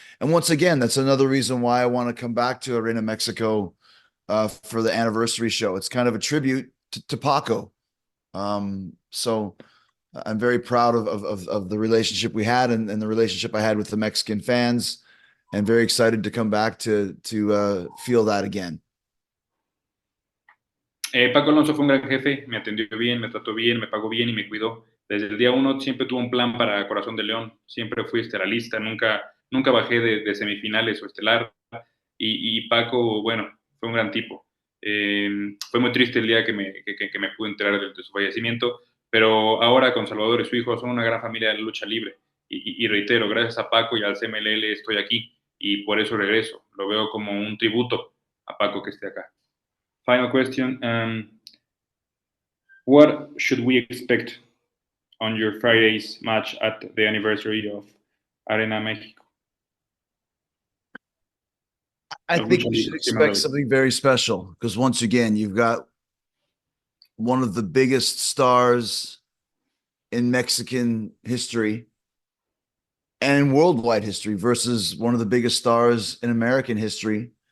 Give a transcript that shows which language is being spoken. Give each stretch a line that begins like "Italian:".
English: And once again, that's another reason why I want to come back to Arena Mexico for the anniversary show. It's kind of a tribute to Paco. So I'm very proud of the relationship we had and the relationship I had with the Mexican fans, and very excited to come back to feel that again.
Spanish: Paco Alonso fue un gran jefe, me atendió bien, me trató bien, me pagó bien y me cuidó. Desde el día uno siempre tuvo un plan para Corazón de León, siempre fui estelarista, nunca bajé de semifinales o estelar. Y Paco, bueno, fue un gran tipo. Fue muy triste el día que me pude enterar de su fallecimiento, pero ahora con Salvador y su hijo son una gran familia de la lucha libre. Y reitero, gracias a Paco y al CMLL estoy aquí y por eso regreso. Lo veo como un tributo a Paco que esté acá.
English: Final question. What should we expect on your Friday's match at the anniversary of Arena Mexico? I think we should expect something very special, because once again, you've got one of the biggest stars in Mexican history and in worldwide history versus one of the biggest stars in American history.